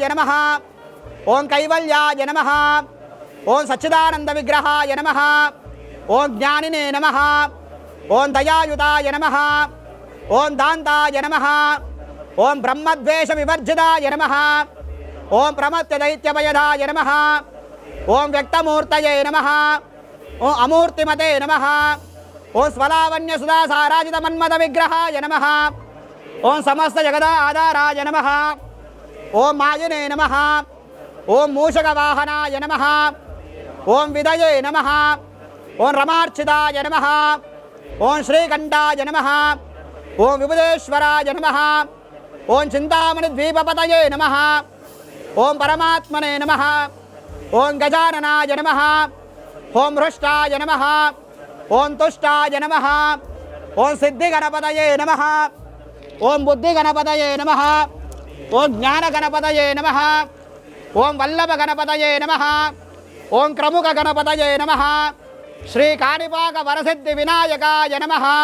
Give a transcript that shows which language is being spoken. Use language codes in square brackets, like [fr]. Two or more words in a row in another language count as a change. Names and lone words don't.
[sa] नमः ओम कैवल्याय नमः ओम सच्चिदानंदविग्रहाय नमः ओम ज्ञानिने नमः ओम दयायुताय नमः ओम दान्ताय नमः ओम ब्रह्मद्वेषविवर्जिताय नमः ओम प्रमत्तदैत्यभयदाय नमः ओम व्यक्तमूर्तये नमः ओम अमूर्तिमते नमः ओम स्वलावण्यसुधासाराजितमन्मथविग्रहाय नमः ओम समस्त जगदाधाराय नमः ओम मायिने नमः ఓం మూషకవాహనాయ నమః, ఓం విదయే నమః, ఓం రమార్చితాయ నమః, ఓం శ్రీకంఠాయ నమః, ఓం విబుధేశ్వరాయ నమః, ఓం చింతామణి ద్వీపపతయే నమః, ఓం పరమాత్మనే నమః, ఓం గజాననాయ నమః, ఓం హృష్టాయ నమః, ఓం తుష్టాయ నమః, ఓం సిద్ధిగణపతయే నమః, ఓం బుద్ధిగణపతయే నమః, ఓం జ్ఞానగణపతయే నమః, ఓం వల్లభగణపతయే నమః, ఓం క్రముకగణపతయే నమః, శ్రీ కాణిపాక వరసిద్ధి వినాయకాయ నమః.